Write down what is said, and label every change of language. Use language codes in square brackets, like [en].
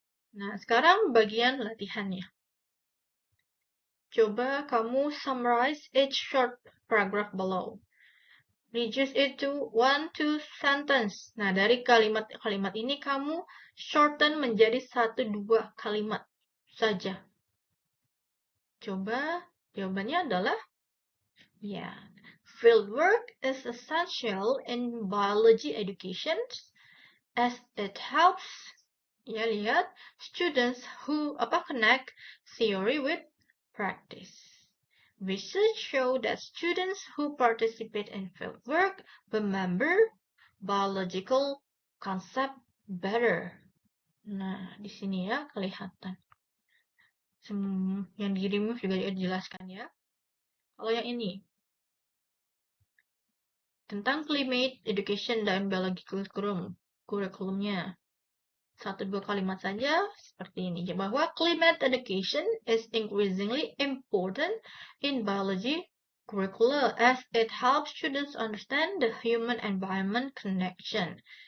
[id] Nah, sekarang bagian latihannya. Coba kamu [en] summarize each short paragraph below. Reduce it to 1-2 sentence. [id] Nah, dari kalimat-kalimat ini kamu shorten menjadi 1-2 kalimat saja. Coba jawabannya adalah ya. [en] Fieldwork is essential in biology education as it helps, [id] ya, lihat, [en] students who connect theory with practice. Research show that students who participate in fieldwork remember biological concept better. [id] Nah, di sini ya kelihatan. Yang di remove juga dijelaskan, ya. Kalau yang ini tentang climate education dan biologi kurikulumnya. 1-2 kalimat saja seperti ini, bahwa [en] climate education is increasingly important in biology curricula as it helps students understand the human environment connection.